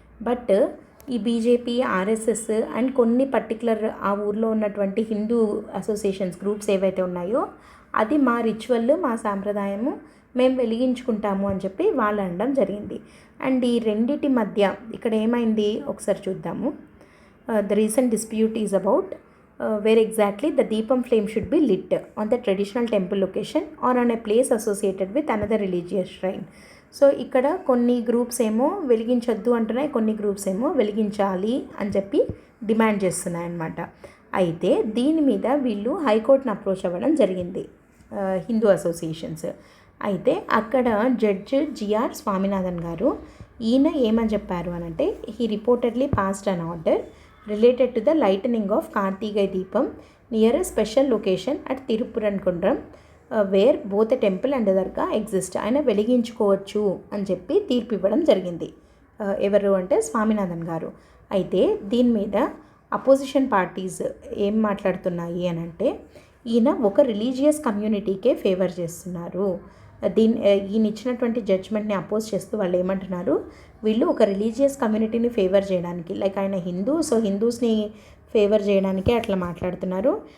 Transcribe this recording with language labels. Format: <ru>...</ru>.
<te>But ఈ BJP, RSS and కొన్ని particular ఆ ఊర్లో ఉన్నటువంటి హిందూ అసోసియేషన్స్ గ్రూప్స్ ఏవైతే ఉన్నాయో అది మా రిచువల్, మా సాంప్రదాయము, మేము వెలిగించుకుంటాము అని చెప్పి వాళ్ళు అనడం జరిగింది. అండ్ ఈ రెండిటి మధ్య ఇక్కడ ఏమైంది ఒకసారి చూద్దాము.</te> <en>The recent dispute is about where exactly the Deepam flame should be lit on the traditional temple location or on a place associated with another religious shrine.</en> <te>So ఇక్కడ కొన్ని గ్రూప్స్ ఏమో వెలిగించొద్దు అంటున్నాయి, కొన్ని గ్రూప్స్ ఏమో వెలిగించాలి అని చెప్పి డిమాండ్ చేస్తున్నాయి అన్నమాట. అయితే దీని మీద వీళ్ళు హైకోర్టును అప్రోచ్ అవ్వడం జరిగింది, హిందూ అసోసియేషన్స్. అయితే అక్కడ జడ్జ్ జిఆర్ స్వామినాథన్ గారు ఈయన ఏమని చెప్పారు అని అంటే,</te> <en>He reportedly passed an order related to the lightening of Kartigai Deepam near a special location at Tirupurankundram where both a temple and a darga exist.</en> <te>ఆయన వెలిగించుకోవచ్చు అని చెప్పి తీర్పు ఇవ్వడం జరిగింది. ఎవరు అంటే స్వామినాథన్ గారు. అయితే దీని మీద అపోజిషన్ పార్టీస్ ఏం మాట్లాడుతున్నాయి అని అంటే, ఈయన ఒక రిలీజియస్ కమ్యూనిటీకే ఫేవర్ చేస్తున్నారు. ఈయన ఇచ్చినటువంటి జడ్జ్మెంట్ని అపోజ్ చేస్తూ వాళ్ళు ఏమంటున్నారు, వీళ్ళు ఒక రిలీజియస్ కమ్యూనిటీని ఫేవర్ చేయడానికి, లైక్ ఆయన హిందూ, సో హిందూస్ని ఫేవర్ చేయడానికి అట్లా మాట్లాడుతున్నారు.</te>